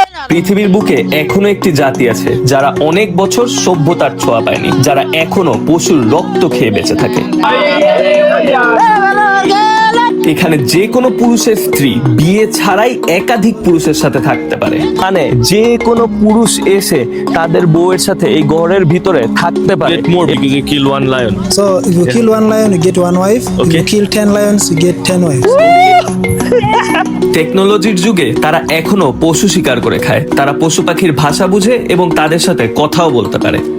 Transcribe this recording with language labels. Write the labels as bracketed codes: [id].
[bn] পৃথিবীর বুকে এখনো একটি জাতি আছে যারা অনেক বছর সভ্যতার ছোঁয়া পায়নি, যারা এখনো পশুর রক্ত খেয়ে বেঁচে থাকে। এখানে যে কোনো পুরুষের স্ত্রী বিয়ে ছাড়াই একাধিক পুরুষের সাথে থাকতে পারে, মানে যে কোনো পুরুষ এসে তাদের বউয়ের সাথে এই ঘরের ভিতরে থাকতে পারে। [en] More because you kill one lion. So if you kill one lion, you get one wife. If Okay. you kill 10 lions, you get 10 wives. [bn] টেকনোলজির যুগে তারা এখনো পশু শিকার করে খায়। তারা পশু পাখির ভাষা বুঝে এবং তাদের সাথে কথাও বলতে পারে।